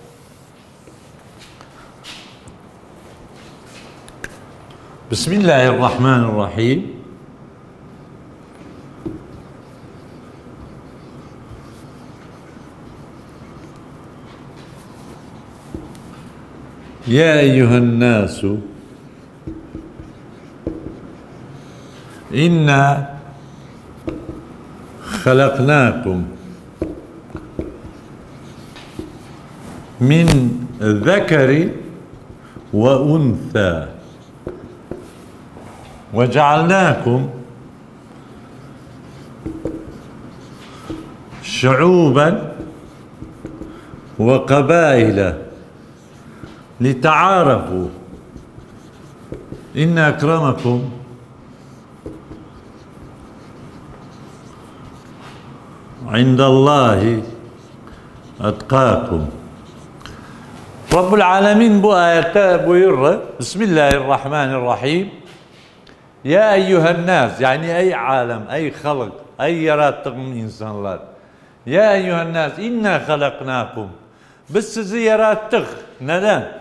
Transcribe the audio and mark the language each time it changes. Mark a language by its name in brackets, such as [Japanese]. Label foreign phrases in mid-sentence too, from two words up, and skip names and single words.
[Arabic] Bismillahirrahmanirrahim. يا أيها الناس إنا خلقناكم من ذكر وأنثى وجعلناكم شعوبا وقبائل لِتَعَارَفُوا اِنَّ اَكْرَمَكُمْ عِنْدَ اللّٰهِ اَتْقَاكُمْ. [Turkish] Rabbul Alemin bu ayette buyurur. Bismillahirrahmanirrahim. [Arabic] يا أيها الناس, [Turkish] yani ey alem, ey halk, ey yarattığım insanlar. [Arabic] يا أيها الناس إنا خلقناكم. [Turkish] Biz sizi yarattık. Neden?